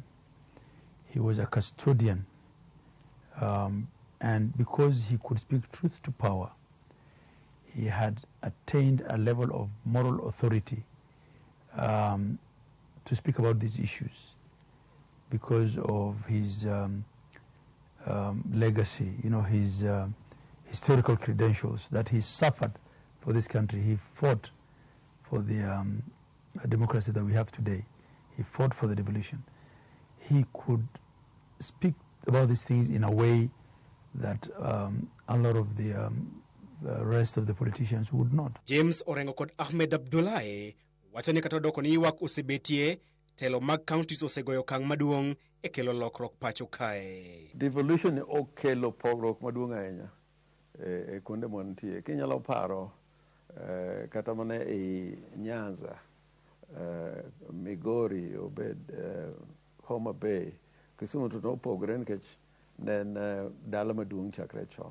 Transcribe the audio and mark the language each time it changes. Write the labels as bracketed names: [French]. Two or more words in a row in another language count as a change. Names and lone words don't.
[English] He was a custodian, and because he could speak truth to power, he had attained a level of moral authority to speak about these issues because of his legacy, his historical credentials, that he suffered for this country. He fought for the democracy that we have today. He fought for the devolution. He could speak about these things in a way that a lot of the rest of the politicians would not. [Luo (Kenya and Tanzania)] James Orengo kod Ahmed Abdullahi wacho ni kata doko ni ywak osebetie, telo mag kaontis osegoyo okang' maduong' e kelo lokruok pacho kae. Devolution okelo pogruok maduong' ahinya e kuonde mantie. Kinyalo paro kata mana e Nyanza, Migori, obed Homa Bay, Kisumu to nopogore nikech ne en dala maduong' chakre chon.